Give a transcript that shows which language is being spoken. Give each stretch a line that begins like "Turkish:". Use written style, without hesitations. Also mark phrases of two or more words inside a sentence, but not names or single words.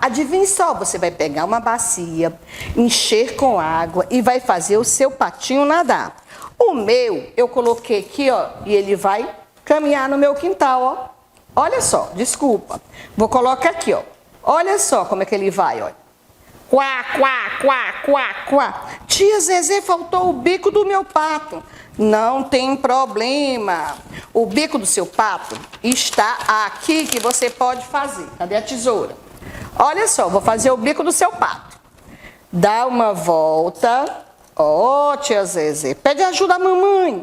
Portuguese: Adivinhe só, você vai pegar uma bacia, encher com água e vai fazer o seu patinho nadar. O meu, eu coloquei aqui, ó, e ele vai caminhar no meu quintal, ó. Olha só, desculpa. Vou colocar aqui, ó. Olha só como é que ele vai, ó. Quá, quá, quá, quá, quá. Tia Zezé, faltou o bico do meu pato. Não tem problema. O bico do seu pato está aqui que você pode fazer. Cadê a tesoura? Olha só, vou fazer o bico do seu pato. Dá uma volta. Ó, tia Zezé, pede ajuda à mamãe.